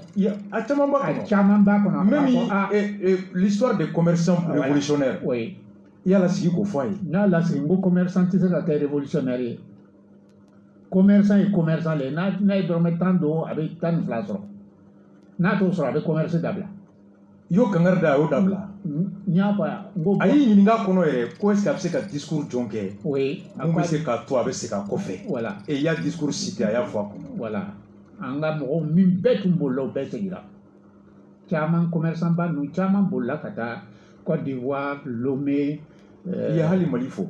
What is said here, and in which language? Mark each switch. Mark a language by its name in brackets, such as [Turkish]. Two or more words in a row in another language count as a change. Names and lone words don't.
[Bambara] a caman b'a kɔnɔ a caman b'a kɔnɔ [French] même l'histoire des commerçants révolutionnaires oui [Bambara] i y'a lasigi k'o fɔ a ye n'a lasigi n ko commerçant tɛ se ka kɛ révolutionnaire ye commerçant ye commerçant le n'a ye dɔrɔmɛ 10 don a bɛ 12 sɔrɔ n'a t'o sɔrɔ a bɛ commerce dabila i y'o kankari da a y'o dabila n y'a fɔ yan n ko a y'i ɲininka kɔnɔ yɛrɛ ko [French] est-ce que [Bambara] a bɛ se ka discours jɔn kɛ [French] oui [Bambara] mun bɛ se k'a to a bɛ segin a kɔfɛ [French] voilà [Bambara] et i y'a discours cité a y'a fɔ a kɔnɔ voilà an ka mɔgɔw min bɛɛ tun bolila o bɛɛ seginna caman commerçant ba ninnu caman bolila ka taa Côte d'Ivoire Lomé i ye hali Mali fɔ